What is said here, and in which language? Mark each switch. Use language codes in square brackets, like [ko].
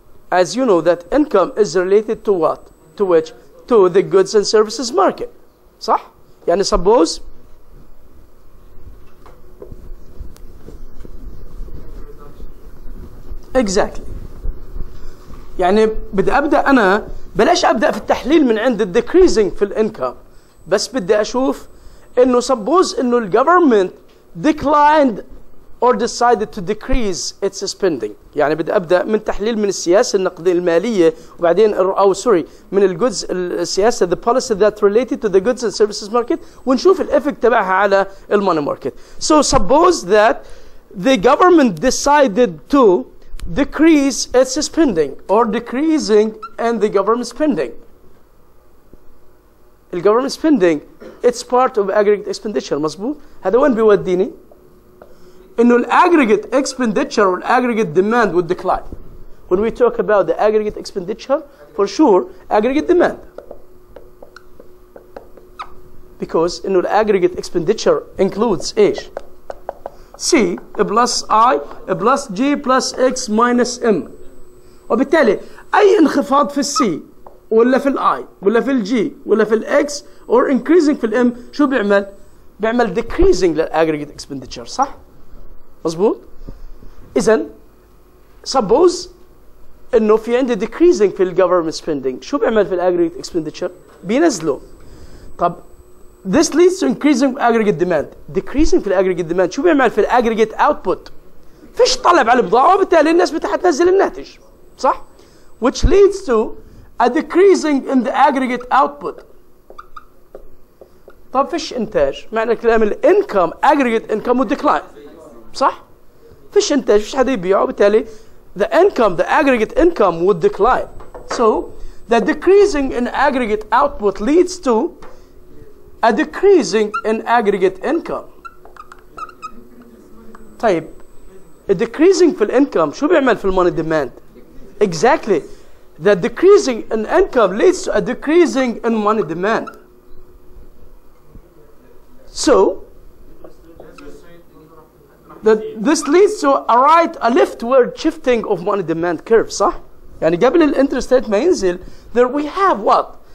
[en] As you know that income is related to what? To which? To the goods and services market. [ar] صح? يعني [en] suppose exactly. [ar] يعني بدي أبدأ أنا بلاش أبدأ في التحليل من عند الديكريزنج في الانكم، بس بدي أشوف إنه suppose إنه الجفرمنت [en] declined or decided to decrease its spending. [ar] يعني بدي أبدأ من تحليل من السياسة النقدية المالية وبعدين أو سوري من الجودز السياسة [en] the policy that related to the goods and services market [ar] ونشوف الإفكت تبعها على الموني market. [en] So suppose that the government decided to decrease its spending or decreasing in the government spending. الجفرمنت spending it's part of aggregate expenditure. [ar] مظبوط؟ هذا وين بيوديني؟ إنه الaggregate expenditure والaggregate demand [en] would decline. When we talk about the aggregate expenditure, for sure aggregate demand. Because [ar] إنه [en] الaggregate expenditure includes [ar] إيش؟ [en] C plus I plus G plus X minus M. [ar] وبالتالي أي انخفاض في الC ولا في الاي ولا في الجي ولا في الاكس [en] or increasing [ar] في الام شو بيعمل؟ بيعمل decreasing للاجريجيت expenditure. صح؟ مظبوط؟ اذا suppose انه في عندي decreasing في الجفرمنت spending شو بيعمل في الاجريجيت expenditure؟ بينزله. [en] طب this leads to increasing aggregate demand. [ar] decreasing في الاجريجيت demand شو بيعمل في الاجريجيت output؟ فيش طلب على البضاعه وبالتالي الناس بتنزل الناتج. صح؟ [en] which leads to a decreasing in the aggregate output. [ar] طب فيش انتاج، معنى الكلام الانكم [en] aggregate income would decline. [ar] صح؟ فيش انتاج، فيش حدا يبيعه، وبالتالي [en] the income, the aggregate income would decline. So the decreasing in aggregate output leads to a decreasing in aggregate income. [ar] طيب a decreasing في الانكم شو بيعمل في الموني demand؟ [en] Exactly. The decreasing in income leads to a decreasing in money demand. So this leads to a leftward shifting of money demand curve. [ar] صح؟ يعني قبل الانترست ريت ما ينزل [en] there we have what?